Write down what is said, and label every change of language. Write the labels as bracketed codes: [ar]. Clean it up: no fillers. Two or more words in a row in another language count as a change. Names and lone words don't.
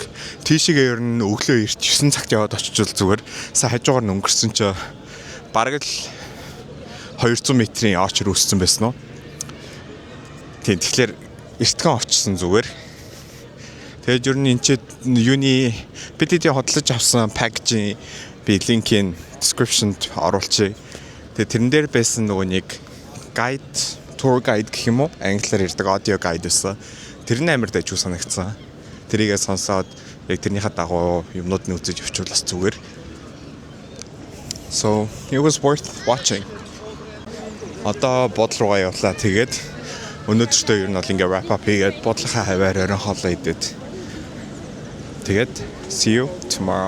[mn] Тийшээ ер нь өглөө эрт 9 цагт яваад очичвол зүгээр сая хажуугаар нь өнгөрсөн чи бараг л 200 метрийн очор үүссэн байсан уу? Тийм тэгэхээр эртхэн очсон зүгээр. Тэгээд ер нь энэ чи юуны бидний хөдөлж авсан пакэжийн би линкийн description-д оруулчих. Тэгээд тэрэн дээр байсан нөгөө нэг [en] guide tour guide [mn] гэх юм уу? Англиар ярьдаг [en] audio guide [mn] байсан. Тэр нь амар дайжгүй санагдсан. Тэрийгээ сонсоод яг тэрнийхээ дагуу юмнууд нь үзэж явчихвал бас зүгээр. [en] So, it was worth watching. [mn] Одоо бодол руугаа явлаа. Тэгээд өнөөдөртөө ер нь бол ингээ [en] wrap up [mn] хийгээд бодлохоо хаваар орон хоолоо идээд. [en] Тэгээд see you tomorrow.